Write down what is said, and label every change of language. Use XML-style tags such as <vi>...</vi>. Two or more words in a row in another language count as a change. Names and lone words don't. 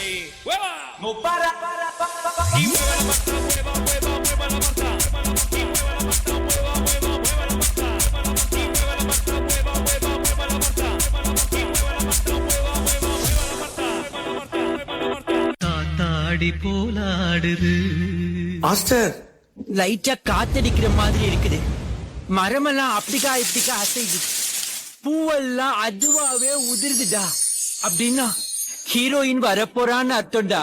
<es>¡Hueva! No para. Y mueve la Marta, mueva, mueva, mueva la Marta. Y mueve la Marta, mueva, mueva, mueva la Marta. Y mueve la Marta, mueva, mueva, mueva la Marta. Y mueve la Marta, mueva, mueva, mueva la Marta. Mueva la Marta, mueva la Marta.</es> <ta>காத்தாடி போலாடுது. மாஸ்டர், லைட்டா காத்தடிக்கிற மாதிரி இருக்குது. மரமெல்லாம் அப்படிக்கா இப்படிக்கா அசைது, பூவெல்லாம் அதுவாவே உதிர்ந்துடா. அப்படின்னா ஹீரோயின் வரப்போறான்னு அர்த்தம்டா.</ta>